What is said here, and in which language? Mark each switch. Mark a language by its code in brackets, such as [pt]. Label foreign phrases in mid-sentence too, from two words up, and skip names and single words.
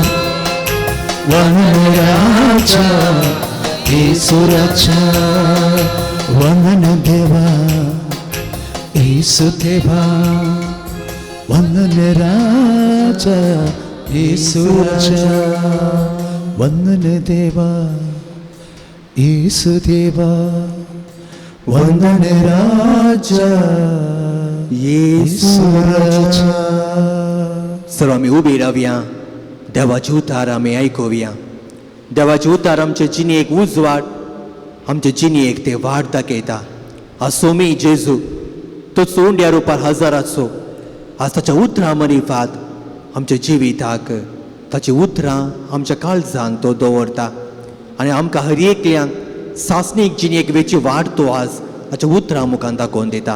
[kn] ವಂದನೆ ರಾಜ ಯೇಸು ರಾಜ ವಂದನೆ ದೇವಾ ಯೇಸು ದೇವಾ ವಂದನೆ ರಾಜ ಯೇಸು ರಾಜ ವಂದನೆ ದೇವಾ ಯೇಸು ದೇವಾ ವಂದನೆ ರಾಜ ಯೇಸು ರಾಜ. [kok] सर्व आम्ही उभी राहूया, देवाचे उतार आम्ही ऐकूया. देवाचे उतार आमच्या जिनी एक उजवाड, आमच्या जिनी एक ते वाट दाखयता. असो मी जेजू तो सोंड्या रुपार हजर आसो, आज ताच्या उतरां मरिफात आमच्या जिविताक ताची उतरां आमच्या काळजांत तो दवरता आनी आमकां हर एकल्यांक सासणीक जिणेक वेची वाट तो आज ताच्या उतरां मुखार दाखोवन दिता.